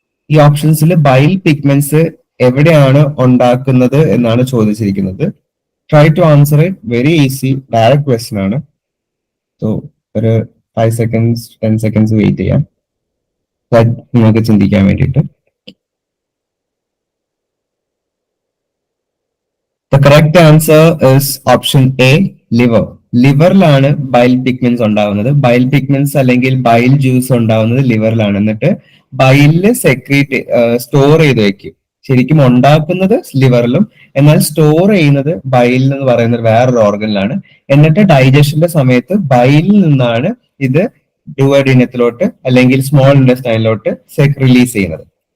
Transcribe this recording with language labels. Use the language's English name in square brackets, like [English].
[Malayalam] ഈ ഓപ്ഷൻസിൽ bile pigments എവിടെയാണ് ഉണ്ടാക്കുന്നത് എന്നാണ് ചോദിച്ചിരിക്കുന്നത്. [English] Try to answer it. Very easy, [Malayalam] direct question ആണ്. സോ ഒരു 5 seconds 10 seconds വെയിറ്റ് ചെയ്യാം നിങ്ങൾക്ക് ചിന്തിക്കാൻ വേണ്ടിയിട്ട്. [English] The correct answer is option A, liver. [Malayalam] ലിവറിലാണ് bile pigments ഉണ്ടാവുന്നത്. ബൈൽ പിഗ്മെന്റ്സ് അല്ലെങ്കിൽ ബൈൽ ജ്യൂസ് ഉണ്ടാവുന്നത് ലിവറിലാണ്. എന്നിട്ട് ബൈലില് സ്റ്റോർ ചെയ്ത് വെക്കും. ശരിക്കും ഉണ്ടാക്കുന്നത് ലിവറിലും, എന്നാൽ സ്റ്റോർ ചെയ്യുന്നത് ബൈലിൽ എന്ന് പറയുന്ന വേറൊരു ഓർഗനിലാണ്. എന്നിട്ട് ഡൈജഷന്റെ സമയത്ത് ബൈലിൽ നിന്നാണ് ഇത് ഡുവോഡിനത്തിലോട്ട് അല്ലെങ്കിൽ സ്മോൾ ഇൻഡസ്റ്റൈനിലോട്ട് റിലീസ് ചെയ്യുന്നത്.